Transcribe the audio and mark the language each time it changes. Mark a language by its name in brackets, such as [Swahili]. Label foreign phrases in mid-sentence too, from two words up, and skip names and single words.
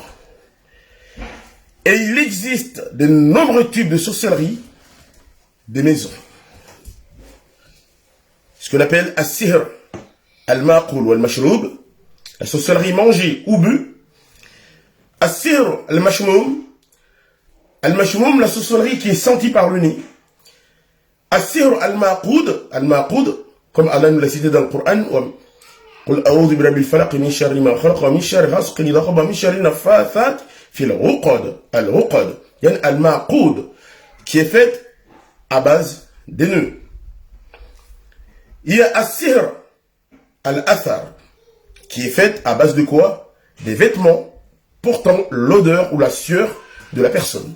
[French] Et il existe de nombreux types de sorcellerie des maisons. Ce qu'on appelle [Arabic] السحر المأكول [French] ou al-mashroub, la sorcellerie mangée ou bu. [Arabic] السحر المشموم المشموم, [French] la sorcellerie qui est sentie par le nez. [Arabic] السحر المعقود, [French] comme Allah nous l'a cité dans le Coran, [Arabic] قل أعوذ برب الفلق من شر ما خلق ومن شر غاسق إذا وقب ومن شر النفاثات في العقد. [French] Il y a al-maqoud qui est faite à base des nœuds. Il y a [Arabic] السحر الأثر [French] qui est faite à base de quoi? Des vêtements portant l'odeur ou la sueur de la personne.